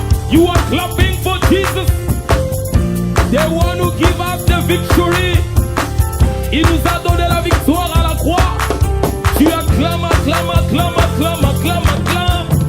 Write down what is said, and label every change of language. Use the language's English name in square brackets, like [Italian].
[English] You are clapping for Jesus, the one who give us the victory. [French] Il nous a donné la victoire à la croix. Tu acclames, acclames, acclames, acclames, acclames, acclames.